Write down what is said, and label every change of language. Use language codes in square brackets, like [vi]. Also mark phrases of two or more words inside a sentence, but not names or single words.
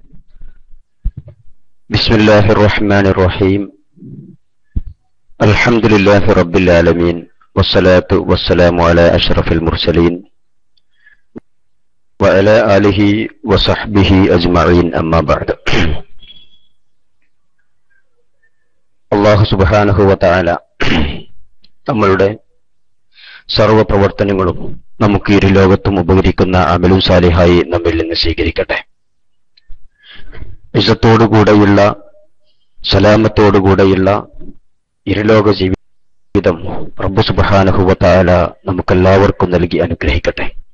[ar] بسم الله الرحمن الرحيم. الحمد لله رب العالمين، والصلاة والسلام على أشرف المرسلين وعلى آله وصحبه أجمعين. أما بعد. [ml] അല്ലാഹു [ar] سبحانه وتعالى [ml] നമ്മളുടെ സർവ്വ പ്രവർത്തനങ്ങളും നമുക്ക് ഇരു ലോകത്തും ഉപകരിക്കുന്ന അമലും സാലിഹായി നമ്മിൽ നിന്ന് സ്വീകരിക്കട്ടെ. ഇസ്സത്തോടുകൂടെയുള്ള സലാമത്തോടുകൂടെയുള്ള ഇരുലോക ജീവിതം റബ്ബ് [ar] سبحانه وتعالى [ml] നമുക്കെല്ലാവർക്കും നൽകി അനുഗ്രഹിക്കട്ടെ.